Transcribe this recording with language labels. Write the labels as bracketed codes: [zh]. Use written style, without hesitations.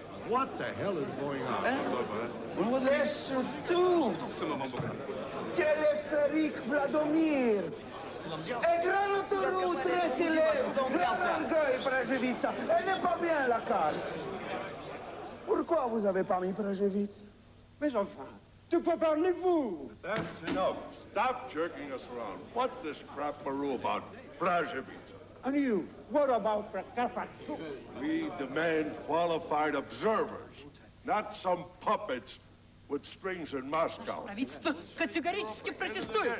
[en] What the hell is going on? [fr] Et surtout, téléphérique Vladimir. Et grand autoroute très célèbre. Grand orgueil, Prajevitsa. Elle n'est pas bien la carte. Pourquoi vous avez pas mis Prajevitsa? Mais enfin, de quoi parlez-vous? [en] That's enough. Stop jerking us around. What's this crap-baroo about Brzezica? And you, what about Carpaccio? We demand qualified observers, not some puppets with strings in Moscow. [ru] Правительство категорически протестует.